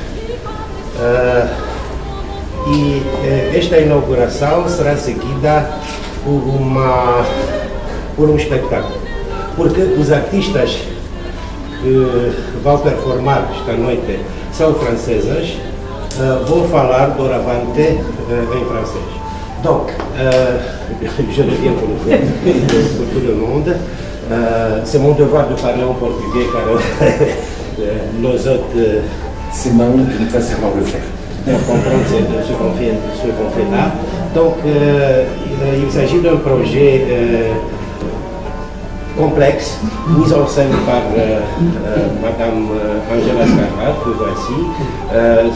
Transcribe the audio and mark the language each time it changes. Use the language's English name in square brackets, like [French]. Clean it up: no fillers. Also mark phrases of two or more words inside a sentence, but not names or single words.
[Portuguese] E esta inauguração será seguida por um espetáculo, porque os artistas que vão performar esta noite são franceses, vou falar doravante em francês. [French] Donc, je reviens pour tout le monde. C'est mon devoir de parler en portugais car nos autres... C'est ma honte de ne pas savoir le faire. Comprendre ce qu'on fait là. Donc, il s'agit d'un projet complexe, mise en scène par Madame Angela Scarlat, que voici.